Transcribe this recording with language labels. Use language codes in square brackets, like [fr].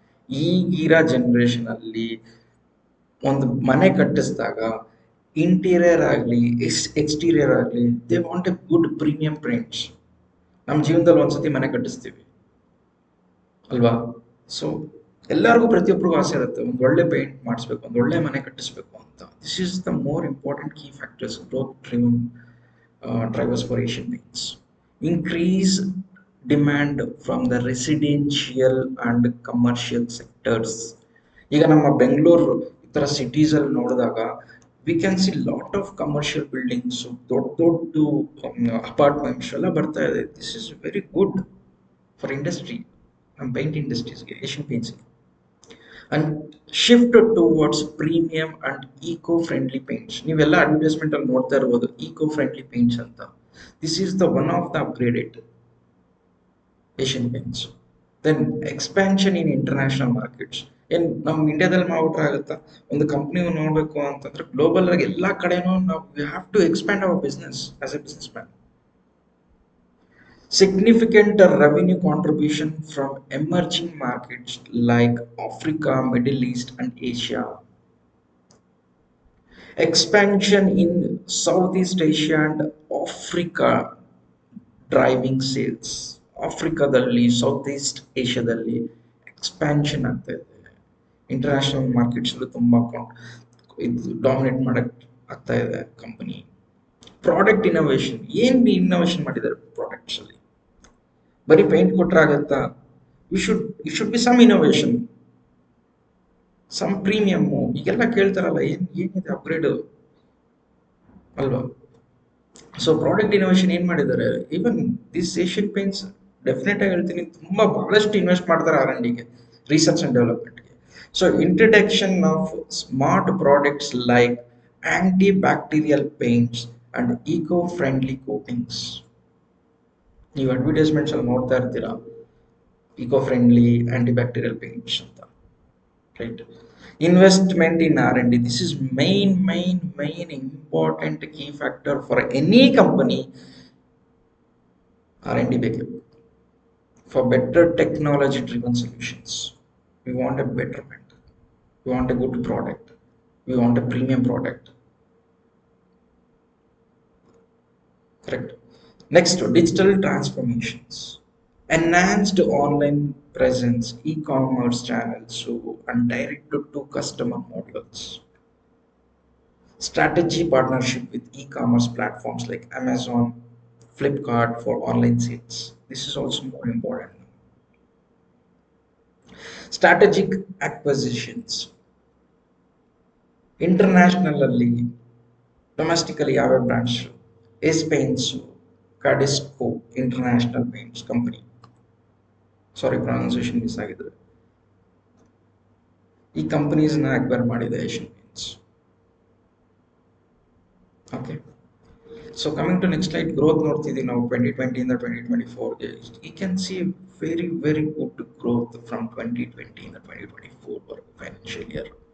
[kn] ಈಗಿರೋ ಜನರೇಷನ್ ಅಲ್ಲಿ ಒಂದು ಮನೆ ಕಟ್ಟಿಸಿದಾಗ ಇಂಟೀರಿಯರ್ ಆಗಲಿ ಎಕ್ಸ್ಟೀರಿಯರ್ ಆಗಲಿ [en] They want a good premium paints. [kn] ನಮ್ಮ ಜೀವನದಲ್ಲಿ ಒಂದ್ಸತಿ ಮನೆ ಕಟ್ಟಿಸ್ತೀವಿ, ಅಲ್ವಾ? ಸೊ ಎಲ್ಲರಿಗೂ ಪ್ರತಿಯೊಬ್ಬರಿಗೂ ಆಸೆ ಇರುತ್ತೆ ಒಂದು ಒಳ್ಳೆ ಪೇಂಟ್ ಮಾಡಿಸ್ಬೇಕು, ಒಂದು ಒಳ್ಳೆ ಮನೆ ಕಟ್ಟಿಸ್ಬೇಕು ಅಂತ. [en] This is the more important key factors growth driven drivers for Asian Paints. Increase demand from the residential and commercial sectors. [kn] ಈಗ ನಮ್ಮ ಬೆಂಗಳೂರು ಈ ಥರ ಸಿಟೀಸಲ್ಲಿ ನೋಡಿದಾಗ [en] we can see lot of commercial buildings, [kn] ದೊಡ್ಡ ದೊಡ್ಡ ಅಪಾರ್ಟ್ಮೆಂಟ್ಸ್ ಎಲ್ಲ ಬರ್ತಾ ಇದೆ. [en] this is very good for industry, [kn] ನಮ್ಮ paint ಇಂಡಸ್ಟ್ರೀಸ್ಗೆ, Asian ಪೇಂಟ್ಸ್ಗೆ. [en] And shift towards premium and eco friendly paints. [kn] ನೀವೆಲ್ಲ ಅಡ್ವರ್ಟೈಸ್ಮೆಂಟ್ ಅಲ್ಲಿ ನೋಡ್ತಾ ಇರ್ಬೋದು ಈಕೋ ಫ್ರೆಂಡ್ಲಿ ಪೇಂಟ್ಸ್ ಅಂತ. [en] This is the one of the upgraded Asian Paints. Then expansion in international markets. [kn] ಏನು ನಮ್ಮ ಇಂಡಿಯಾದಲ್ಲಿ ಮಾಡ್ಬಿಟ್ರೆ ಆಗುತ್ತಾ? ಒಂದು ಕಂಪ್ನಿ ನೋಡಬೇಕು ಅಂತಂದ್ರೆ ಗ್ಲೋಬಲ್ ಆಗಿ ಎಲ್ಲ ಕಡೆನೂ ನಾವು [en] We have to expand our business as a business man. Significant revenue contribution from emerging markets like Africa, Middle East, and Asia. Expansion in Southeast Asia and Africa driving sales. [kn] ಆಫ್ರಿಕಾದಲ್ಲಿ, south East ಏಷ್ಯಾದಲ್ಲಿ expansion ಆಗ್ತಾ ಇದೆ. International ಮಾರ್ಕೆಟ್ಸಲ್ಲೂ ತುಂಬ ಇದು dominate ಮಾಡಕ್ಕೆ ಆಗ್ತಾ ಇದೆ company. Product innovation. ಏನು ಇನ್ನೋವೇಷನ್ ಮಾಡಿದ್ದಾರೆ ಪ್ರಾಡಕ್ಟ್ಸಲ್ಲಿ? ಬರೀ ಪೇಂಟ್ ಕೊಟ್ರೆ ಆಗತ್ತಾ? [en] It should be some innovation, some premium. [kn] ಈಗೆಲ್ಲ ಕೇಳ್ತಾರಲ್ಲ ಏನಿದೆ ಅಪ್ಗ್ರೇಡ್ ಅಲ್ವಾ? ಸೊ ಪ್ರಾಡಕ್ಟ್ ಇನ್ನೋವೇಷನ್ ಏನು ಮಾಡಿದ್ದಾರೆ? Even this Asian paints definite ಆಗಿ ಹೇಳ್ತೀನಿ, ತುಂಬ ಬಹಳಷ್ಟು ಇನ್ವೆಸ್ಟ್ ಮಾಡ್ತಾರೆ ಆರ್ ಅಂಡ್ ಡಿಗೆ, research and ಡೆವಲಪ್ಮೆಂಟ್ಗೆ. [en] So introduction of smart products like anti bacterial paints and eco friendly coatings. [kn] ನೀವು ಅಡ್ವರ್ಟೈಸ್ಮೆಂಟ್ಸ್ ಅಲ್ಲಿ ನೋಡ್ತಾ ಇರ್ತೀರಾ eco friendly anti bacterial paints ಅಂತ, right? [en] Investment in R&D. This is main important key factor for any company. R&D ಬೇಕು for better technology driven solutions. We want a betterment, we want a good product, we want a premium product, correct? Next, digital transformations. Enhanced online presence, e-commerce channels, and direct to customer models. Strategy partnership with e-commerce platforms like Amazon, Flipkart for online sales. This is also more important. Strategic acquisitions. Internationally, domestically, our branch is Paints, Cadisco International Paints Company. Sorry, pronunciation miss ಆಗಿದ್ರೆ. [kn] ಈ ಕಂಪನೀಸ್ನ acquire ಮಾಡಿದೆ Asian paints. [en] okay, so coming to next slide, [kn] growth ನೋಡ್ತಿದ್ದೀವಿ ನಾವು 2020 ಇಂದ 2024ಗೆ. [en] You can see very good growth from 2020 ಇಂದ 2024 financial year.